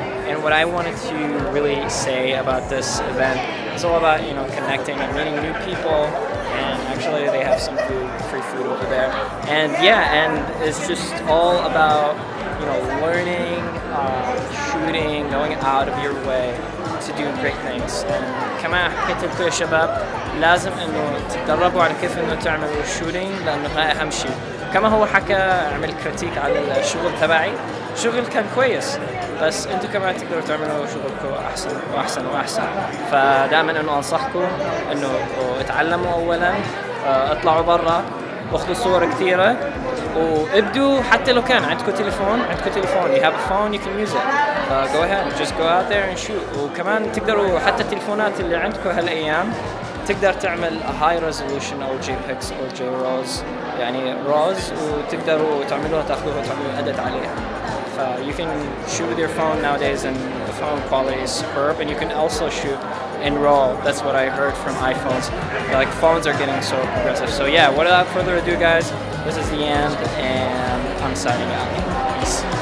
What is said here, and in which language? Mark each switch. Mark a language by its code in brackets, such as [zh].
[en] And what I wanted to really say about this event is all about connecting and meeting new people. And actually, they have some free food over there. And it's just all about learning, shooting, going out of your way to do great things. [ar] And كما حكيت لكم يا شباب لازم انه تتدربوا على كيف انه تعملوا شوتينج لانه هاي اهم شيء. كما هو حكى عمل كريتيك على الشغل تبعي، الشغل كان كويس بس انتم كمان تقدروا تعملوا شغلكم احسن واحسن واحسن. فدائما انه انصحكم انه اتعلموا اولا، اطلعوا برا، اخذوا صور كثيره وابدوا. حتى لو كان عندكم تليفون [en] you have a phone, you can use it. Go ahead, just go out there and shoot. [ar] وكمان تقدروا حتى التليفونات اللي عندكم هالايام تقدر تعمل [en] a high resolution [ar] او JPEGs او JRAWs يعني RAWs وتقدروا تعملوها تاخذوها تعملوا edit عليها. [en] You can shoot with your phone nowadays and the phone quality is superb, and you can also shoot in RAW. That's what I heard from iPhones. Like phones are getting so progressive. So yeah, without further ado guys, this is the end and I'm signing out. Peace.